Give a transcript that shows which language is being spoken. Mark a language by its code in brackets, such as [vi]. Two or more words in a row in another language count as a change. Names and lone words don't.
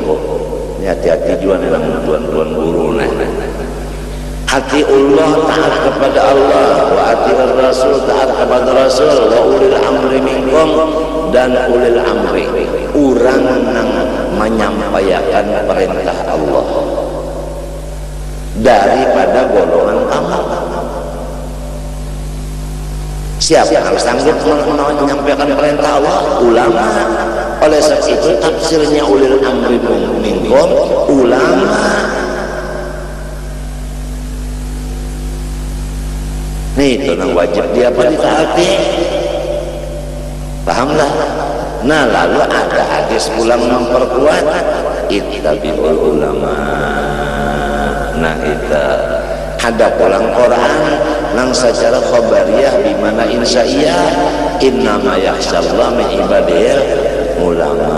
[id] Ini hati-hati juga nih tuan-tuan guru nih. [ar] أطيعوا الله [id] taat kepada Allah, [ar] وأطيعوا الرسول [id] taat kepada rasul, [ar] وأولي الأمر منكم, [id] dan [ar] أولي الأمر [id] orang yang menyampaikan perintah Allah daripada golongan kamu. Siapa yang sanggup menyampaikan perintah Allah? Ulama. Oleh sebab itu tafsirnya [ar] أولي الأمر منكم, [id] ulama. apa ditaati? Pahamlah. [bjn] Nah lalu ada hadis pulang memperkuat [ar] اتبعوا العلماء. [bjn] Nah itu ada pulang Quran nang secara khabariyah di mana insya'iyah [ar] إنما يخشى الله من عباده العلماء.